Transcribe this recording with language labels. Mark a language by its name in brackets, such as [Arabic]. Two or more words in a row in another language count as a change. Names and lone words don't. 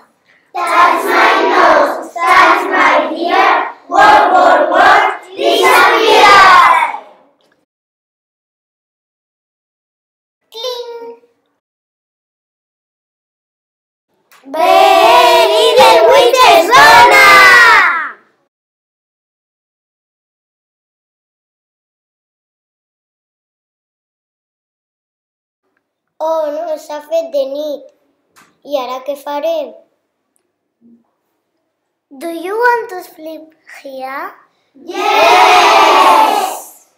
[English] That's my nose, that's my ear, what, disappear! Cling! Very Little Witch [Catalan] és bona! Oh no, s'ha fet de nit. I ara què farem? [English] Do you want to sleep here? Yes!